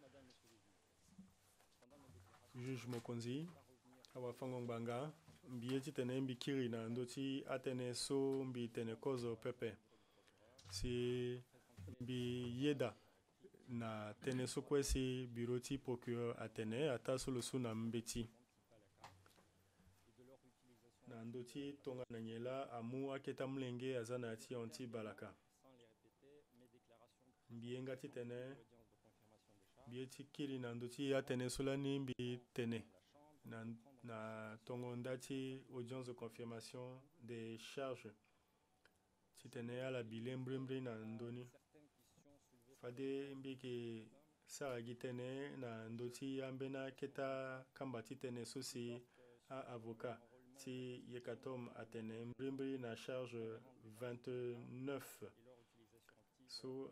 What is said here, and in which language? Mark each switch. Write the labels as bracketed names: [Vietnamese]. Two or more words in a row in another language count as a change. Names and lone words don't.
[Sango] juge mokonzi awa fangongbanga mbi eti tene mbi kiri na ndoti atene so mbi tene kozo pepe si mbi yeda na tene so kwesi bureau ti procureur atene ata solo su na mbeti na ndoti tonga na nyela amu aketa mlenge aza na ti anti balaka mbi yenga ti tene mbi eti kiri na ndoti atene solani mbi tene na tongo ndati [French] audience de confirmation des charges [Sango] ti tene ala bilembrembri na ndoni fade mbi ke sara gi tene na ndoti ambena keta kamba ti tene so si a avocat ti Yekatom atene mbrembri na charge 29 so